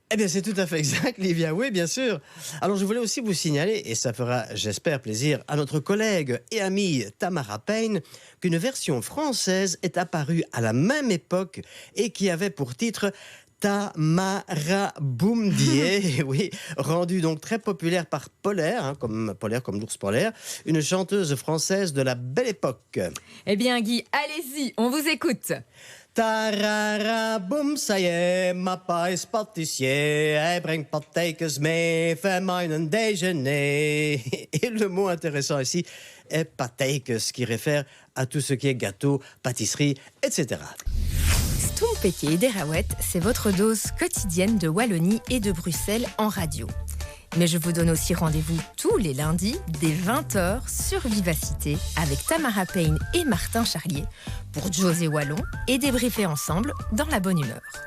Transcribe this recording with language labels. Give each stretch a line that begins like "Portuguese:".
French: Eh bien, c'est tout à fait exact, Livia. Oui, bien sûr. Alors, je voulais aussi vous signaler, et ça fera, j'espère, plaisir à notre collègue et amie Tamara Payne, qu'une version française est apparue à la même époque et qui avait pour titre Tamara Boum Die, oui, rendu donc très populaire par Polaire, comme l'ours polaire, une chanteuse française de la belle époque. Eh bien, Guy, allez-y, on vous écoute.
Dutch: Tarara boum,
French: ça y est,
Dutch: ma pa is pâtissier, hij brengt pateikes mee, fait mij een déjeuner.
French: Et le mot intéressant ici est pateikes, qui réfère à tout ce qui est gâteau, pâtisserie, etc. Stompeke et Derawet, c'est votre dose quotidienne de Wallonie et de Bruxelles en radio. Mais je vous donne aussi rendez-vous tous les lundis dès 20h sur Vivacité avec Tamara Payne et Martin Charlier pour José Wallon et débriefer ensemble dans la bonne humeur.